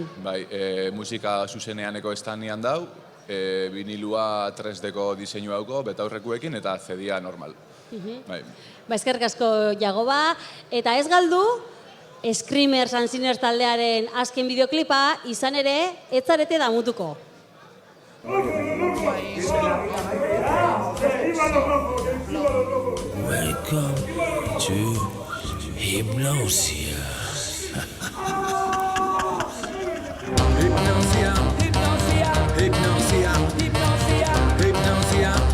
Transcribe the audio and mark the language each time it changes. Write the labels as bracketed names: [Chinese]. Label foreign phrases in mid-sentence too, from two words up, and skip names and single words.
[Basque] Bai, musika zuzeneaneko estanian dau, vinilua 3Dko diseinu dauko, betaurrekuekin eta CD-a normal. Eskerrik asko Jagoba, eta ez galdu, Screamers and Sinners taldearen azken bideoklipa, izan ere, ez zarete damutuko. [English] Welcome to Hypnosia. Hypnosia, hypnosia, hypnosia, hypnosia, hypnosia.